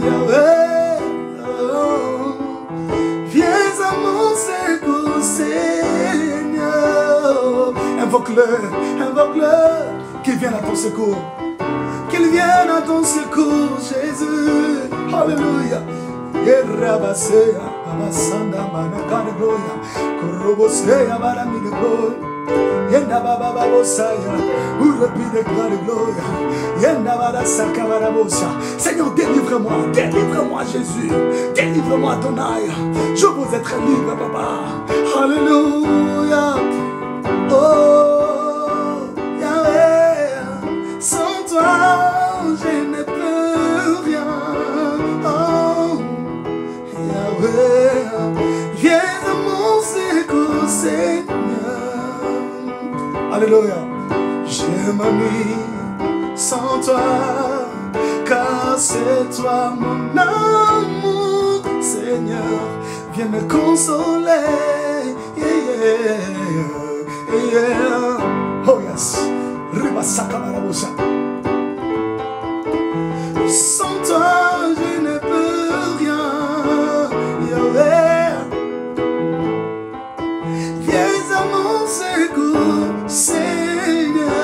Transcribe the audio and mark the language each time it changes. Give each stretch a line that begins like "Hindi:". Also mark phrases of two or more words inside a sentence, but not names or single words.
French: Yahweh, oh. Viens à mon secours, Seigneur. Invoque-le, invoque-le. Qu'il vienne à ton secours. Qu'il vienne à ton secours, Jésus. Alléluia. Yerabasea, Abasanda, Manakane Gloria. Korobosea, Barami de Gloria. Yenda baba babosaya, urepi de gloria. Yenda bada sakabarabosa. Seigneur, délivre-moi, délivre-moi Jésus, délivre-moi Adonai. Je veux être libre, papa. Alléluia. Oh, Yahweh, sans toi, je ne peux rien. Oh, Yahweh, viens à mon secours, Seigneur. Alléluia. Je m'ennuie sans toi, car c'est toi mon amour, Seigneur. Viens me consoler.
English: Yeah, yeah, yeah. Oh yes.
French: Ribasakabarabosa. Sans toi, je ne peux rien. Yahweh. Viens à mon secours, Seigneur.